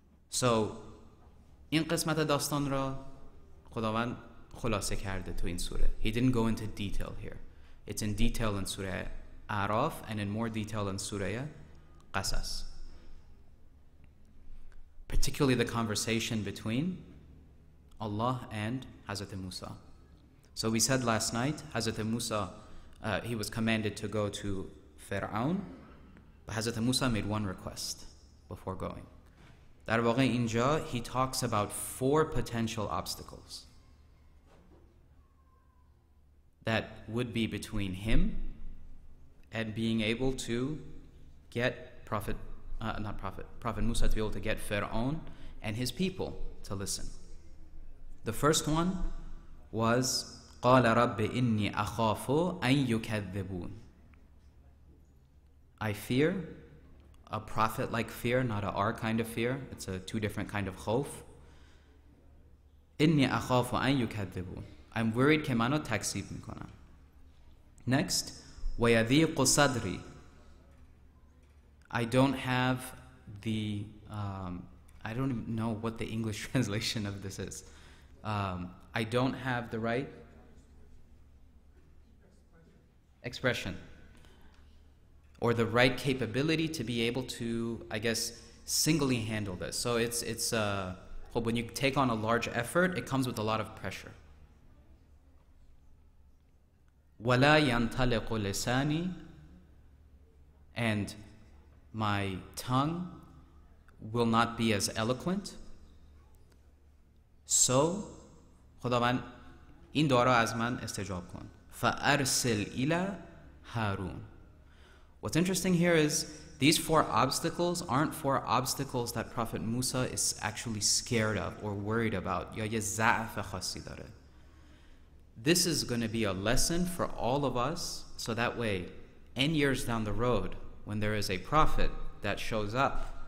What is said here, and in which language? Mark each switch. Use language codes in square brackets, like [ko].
[fa] So این قسمت داستان را خداوند خلاصه کرده تو این سوره. [en] He didn't go into detail here. It's in detail in Surah Araf and in more detail in Surah Qasas. Particularly the conversation between Allah and Hazrat Musa. So we said last night, Hazrat Musa, he was commanded to go to Fir'aun, but Hazrat Musa made one request before going. [fa] در واقع اینجا [en] he talks about 4 potential obstacles that would be between him and being able to get Prophet Musa to be able to get Fir'aun and his people to listen. The first one was [ar] قال رب إني أخاف أن يكذبون. [en] I fear, a prophet-like fear, not a our kind of fear. It's a 2 different kind of خوف. [ar] إني أخاف أن يكذبون. [en] I'm worried [fa] که منو تکذیب میکنن. [en] Next, [ar] ويضيق صدري. [en] I don't have the I don't even know what the English translation of this is. I don't have the right expression or the right capability to be able to, I guess, singly handle this. So it's when you take on a large effort, it comes with a lot of pressure. [ar] وَلَا يَنْطَلِقُ لِسَانِي, [en] and my tongue will not be as eloquent. [fa] So خداوند این دعا را از من استجاب کن. [ar] فَأَرْسِلْ إِلَى هَارُونَ. [en] What's interesting here is these 4 obstacles aren't 4 obstacles that Prophet Musa is actually scared of or worried about. [fa] یا یه ضعف خاصی داره. [en] This is going to be a lesson for all of us, so that way, N years down the road, when there is a prophet that shows up